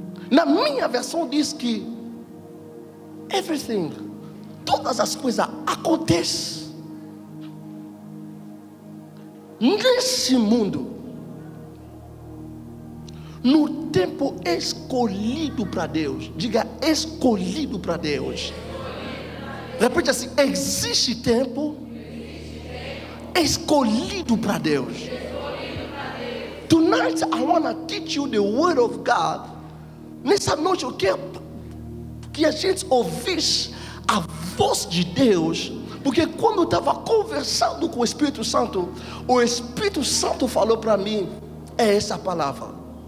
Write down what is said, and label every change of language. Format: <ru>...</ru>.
<pt>Na minha versão diz que everything, todas as coisas acontecem nesse mundo no tempo escolhido para Deus. Diga escolhido para Deus. Repete assim: existe tempo escolhido para Deus.</pt> <en>Tonight I want to teach you the word of God.</en> <pt>Nessa noite eu quero que a gente ouvisse a voz de Deus, porque quando eu estava conversando com o Espírito Santo falou para mim: é essa palavra.</pt>